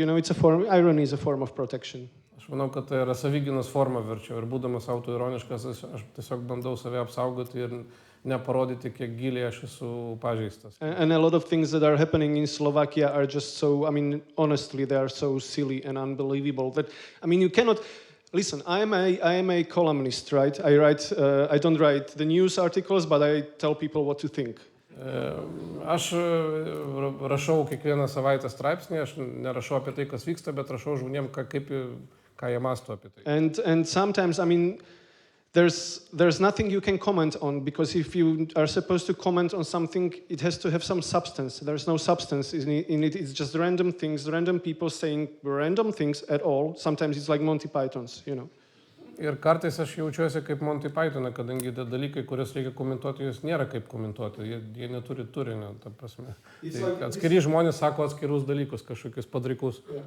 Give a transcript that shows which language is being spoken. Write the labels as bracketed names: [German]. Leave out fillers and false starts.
[English] Irony is a form of protection. [Lithuanian] Aš manau, kad tai yra savigynos forma verčiau. Ir būdamas autoironiškas, aš tiesiog bandau save apsaugoti ir neparodyti, kiek giliai aš esu pažeistas. [English] And a lot of things that are happening in Slovakia are just so, honestly, they are so silly and unbelievable that, you cannot... Listen, I am a columnist, right? I don't write the news articles, but I tell people what to think. [Lithuanian] Aš rašau kiekvieną savaitę straipsnį, aš nerašau apie tai, kas vyksta, bet rašau žmonėm, ką jie mąsto apie tai. [English] And sometimes, there's nothing you can comment on, because if you are supposed to comment on something, it has to have some substance. There's no substance in it. It's just random things, random people saying random things at all. Sometimes it's like Monty Python's, [Lithuanian] Ir kartais aš jaučiuosi kaip Monty Python, kadangi dalykai, kuriuos reikia komentuoti, jūs nėra kaip komentuoti, jie neturi turinio, ta prasme. Atskiri žmonės sako atskirus dalykus, kažkokius padrikus.